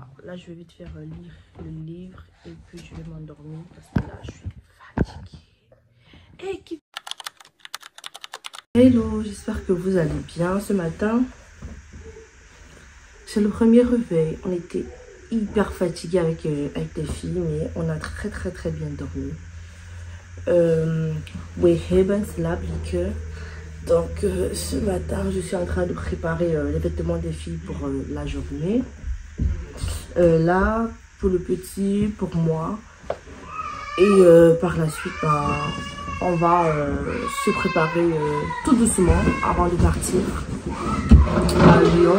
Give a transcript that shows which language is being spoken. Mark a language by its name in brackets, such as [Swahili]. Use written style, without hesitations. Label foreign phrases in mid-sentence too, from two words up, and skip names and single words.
[French] Là, je vais vite faire lire le livre et puis je vais m'endormir parce que là, je suis fatiguée. Hey, hello, j'espère que vous allez bien ce matin. C'est le premier réveil. On était hyper fatigués avec les filles, mais on a très bien dormi. [Dutch] We hebben slaapje. [French] Donc ce matin je suis en train de préparer les vêtements des filles pour la journée. Là pour le petit, pour moi. Et par la suite on va se préparer tout doucement avant de partir à Lyon.